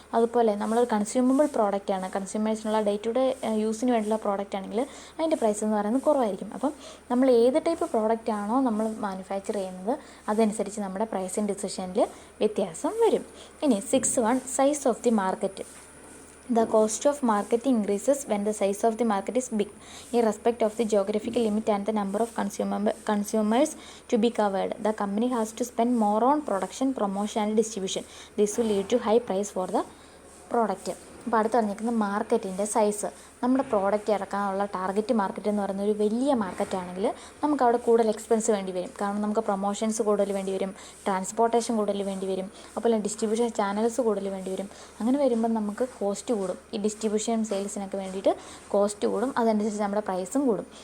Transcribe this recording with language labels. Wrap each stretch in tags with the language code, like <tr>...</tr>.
<ml>അതുപോലെ നമ്മളൊരു കൺസ്യൂമബിൾ പ്രോഡക്റ്റാണ്, കൺസ്യൂമേഴ്സിനുള്ള ഡേ ടു ഡേ യൂസിന് വേണ്ടിയുള്ള പ്രോഡക്റ്റ് ആണെങ്കിൽ അതിൻ്റെ പ്രൈസ് എന്ന് പറയുന്നത് കുറവായിരിക്കും. അപ്പം നമ്മൾ ഏത് ടൈപ്പ് പ്രോഡക്റ്റ് ആണോ നമ്മൾ മാനുഫാക്ചർ ചെയ്യുന്നത് അതനുസരിച്ച് നമ്മുടെ പ്രൈസിങ് ഡിസിഷനിൽ വ്യത്യാസം വരും.</ml> <en>ഇനി 6th one, size of the market. The cost of marketing increases when the size of the market is big, irrespective of the geographical limit and the number of consumers to be covered. The company has to spend more on production, promotion and distribution. This will lead to high price for the product.</en> <ml>അപ്പോൾ അടുത്ത് പറഞ്ഞിരിക്കുന്നത് മാർക്കറ്റിൻ്റെ size. നമ്മുടെ product ഇറക്കാനുള്ള target market എന്ന് പറയുന്ന ഒരു വലിയ മാർക്കറ്റാണെങ്കിൽ നമുക്ക് അവിടെ കൂടുതൽ എക്സ്പെൻസ് വേണ്ടി വരും. കാരണം നമുക്ക് പ്രൊമോഷൻസ് കൂടുതൽ വേണ്ടി വരും, ട്രാൻസ്പോർട്ടേഷൻ കൂടുതൽ വേണ്ടി വരും, അതുപോലെ ഡിസ്ട്രിബ്യൂഷൻ ചാനൽസ് കൂടുതൽ വേണ്ടി വരും. അങ്ങനെ വരുമ്പോൾ നമുക്ക് കോസ്റ്റ് കൂടും. ഈ ഡിസ്ട്രിബ്യൂഷൻ സെയിൽസിനൊക്കെ വേണ്ടിയിട്ട് കോസ്റ്റ് കൂടും, അതനുസരിച്ച് നമ്മുടെ പ്രൈസും കൂടും.</ml>